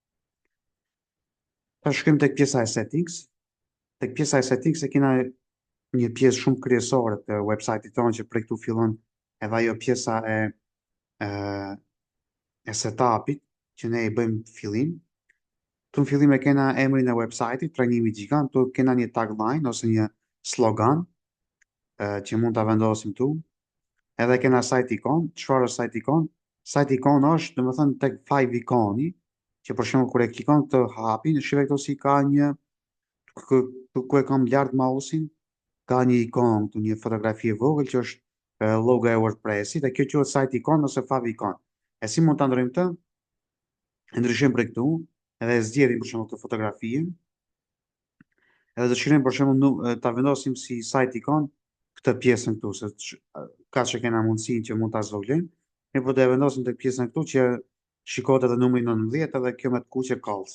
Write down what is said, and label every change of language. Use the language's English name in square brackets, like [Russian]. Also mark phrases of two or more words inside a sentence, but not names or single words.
[Albanian] Ta shkojmë tek pjesa e settings. Tek pjesa e settings e kena një pjesë shumë kryesore të website-it tonë që prej këtu fillon edhe ajo pjesa e setupit që ne i bëjmë fillim. Tu në fillim e kena emrin e website-it, trajnimi gjigant, tu kena një tagline ose një slogan që mund ta vendosim tu. Edhe kena [English] site icon. [Albanian] Çfarë është [English] site icon? Site icon [Albanian] është domethënë tek five ikoni, që për shembull kur e klikon këtë hapin, shihoj këtu si ka një ku e kam lart mouse-in, ka një ikon këtu, një fotografi e vogël që është logo e WordPress-it, dhe kjo quhet [English] site icon [Albanian] ose [English] fav icon. [Albanian] E si mund ta ndrojmë këtë? E ndryshojmë prej këtu, edhe e zgjedhim për shembull këtë fotografinë, edhe dëshirojmë për shembull ta vendosim si [English] site ikon [Albanian] këtë pjesën këtu, ka që kena mundësinë që mund ta zvoglojmë, ne po do e vendosim tek pjesën këtu që shikohet edhe numri 19 edhe kjo me të kuqe calls.